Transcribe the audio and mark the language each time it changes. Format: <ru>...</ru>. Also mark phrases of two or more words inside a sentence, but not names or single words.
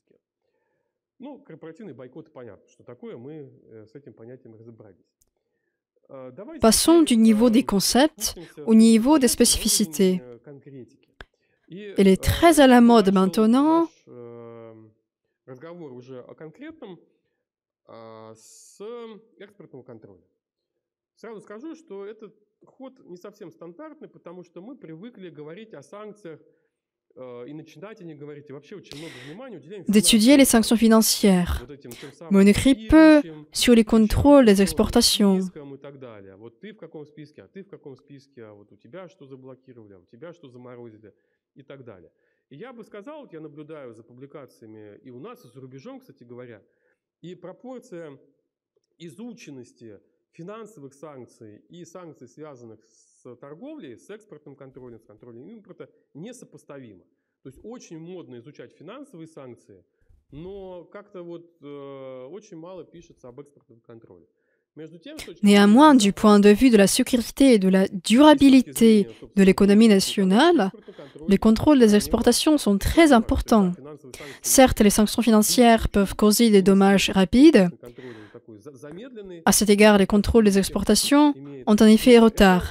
<fr>Passons du niveau des concepts au niveau des spécificités. Il est très à la mode maintenant</fr> <ru>разговор уже о конкретном, с экспортного контроля. Сразу скажу, что этот ход не совсем стандартный, потому что мы привыкли говорить о санкциях и начинать о них говорить, и вообще очень много внимания уделяем</ru> <fr>d'étudier les sanctions financières,</fr> <ru>вот этим тем</ru> <fr>mais on</fr> <ru>самым</ru> <fr>écrit peu</fr> <ru>блокирующим,</ru> <fr>sur les contrôles des</fr> <ru>черным</ru> <fr>exportations.</fr> <ru>списком и так далее. Вот ты в каком списке, а ты в каком списке, а вот у тебя что заблокировали, а у тебя что заморозили и так далее. И я бы сказал, вот я наблюдаю за публикациями и у нас, и за рубежом, кстати говоря, и пропорция изученности финансовых санкций и санкций, связанных с торговлей, с экспортным контролем, с контролем импорта, несопоставима. То есть очень модно изучать финансовые санкции, но как-то вот очень мало пишется об экспортном контроле.</ru> <fr>Néanmoins, du point de vue de la sécurité et de la durabilité de l'économie nationale, les contrôles des exportations sont très importants. Certes, les sanctions financières peuvent causer des dommages rapides. À cet égard, les contrôles des exportations ont un effet retard.</fr>